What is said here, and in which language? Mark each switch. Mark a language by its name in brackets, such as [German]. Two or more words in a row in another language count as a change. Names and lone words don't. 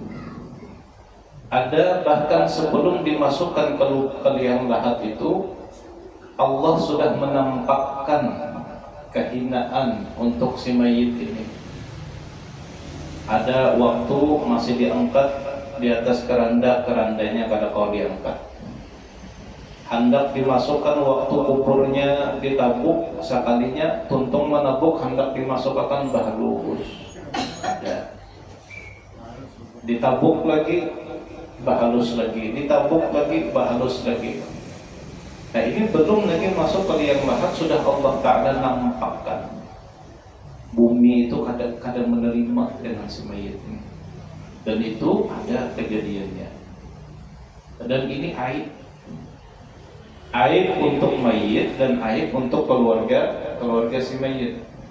[Indonesian] Ada bahkan sebelum dimasukkan ke liang lahat itu, Allah sudah menampakkan kehinaan untuk si mayit ini. Ada waktu masih diangkat di atas keranda, kerandanya pada kau diangkat. [Banjar] hendak dimasukkan waktu kuburnya ditabuk, sekalinya tuntung menabuk hendak dimasukkan bahalus. [Indonesian] Ada. [Banjar] Ditabuk lagi, bahalus lagi, ditabuk lagi, bahalus lagi. [Indonesian] Nah ini belum lagi masuk ke liang lahat, sudah Allah Ta'ala nampakkan bumi itu kadang menerima dengan si mayit ini. Dan itu ada kejadiannya. Dan ini aib untuk mayit dan aib untuk keluarga si mayit.